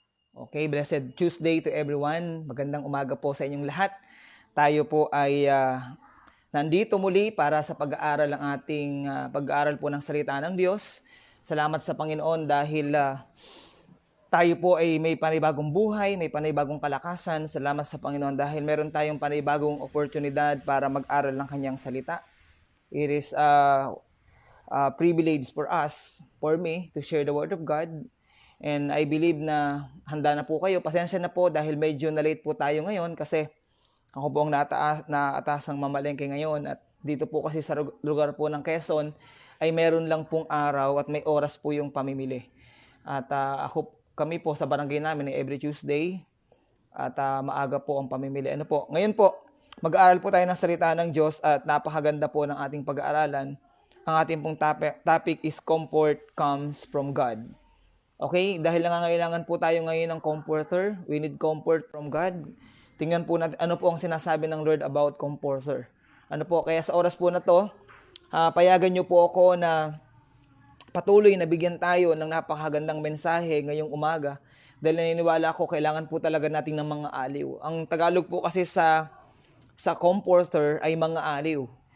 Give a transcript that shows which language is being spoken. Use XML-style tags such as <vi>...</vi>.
<en>Okay, blessed Tuesday to everyone.</en> <tl>Magandang umaga po sa inyong lahat. Tayo po ay nandito muli para sa pag-aaral ng ating pag-aaral po ng salita ng Diyos. Salamat sa Panginoon dahil tayo po ay may panibagong buhay, may panibagong kalakasan. Salamat sa Panginoon dahil meron tayong panibagong oportunidad para mag-aral ng kanyang salita.</tl> <en>It is a privilege for us, for me, to share the Word of God. And I believe</en> <tl>na handa na po kayo. Pasensya na po dahil medyo na-late po tayo ngayon kasi ako po ang naatasang mamalengke ngayon. At dito po kasi sa lugar po ng Quezon ay meron lang pong araw at may oras po yung pamimili. At kami po sa barangay namin ay every Tuesday at maaga po ang pamimili. Ngayon po, mag-aaral po tayo ng salita ng Diyos at napakaganda po ng ating pag-aaralan. Ang ating pong</tl> <en>topic is comfort comes from God.</en> <tl>Okay, dahil nangangailangan po tayo ngayon ng comforter,</tl> <en>we need comfort from God.</en> <tl>Tingnan po natin ano po ang sinasabi ng Lord about comforter. Kaya sa oras po na to, payagan niyo po ako na patuloy na bigyan tayo ng napakagandang mensahe ngayong umaga. Dahil naniniwala ako, kailangan po talaga natin ng mga aliw. Ang Tagalog po kasi sa comforter ay mga aliw.</tl>